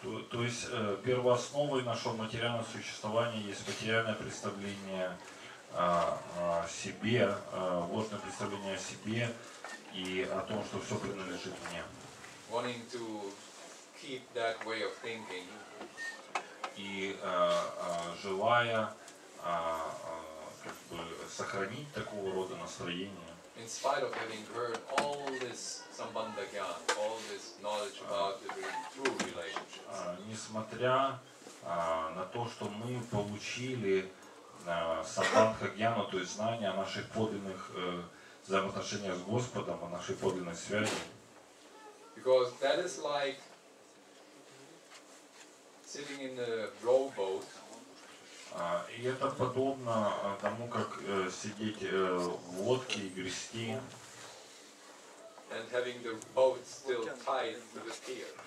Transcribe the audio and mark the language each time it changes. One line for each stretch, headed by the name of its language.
Russian: То есть первоосновой нашего материального существования есть материальное представление о себе, ложное представление о себе и о том, что все принадлежит мне.
English: Wanting to keep that way of thinking.
Russian: И желая как бы сохранить такого рода настроение.
English: In spite of having heard all this sambandha gyan, all this knowledge about the true relationships.
Russian: Несмотря на то, что мы получили самбандха гьяну, то есть знания о наших подлинных взаимоотношениях с Господом, о нашей подлинной связи.
English: Because that is like sitting in a rowboat.
Russian: И это подобно тому, как сидеть в лодке и грести.
English: And having the boat still tied to the pier.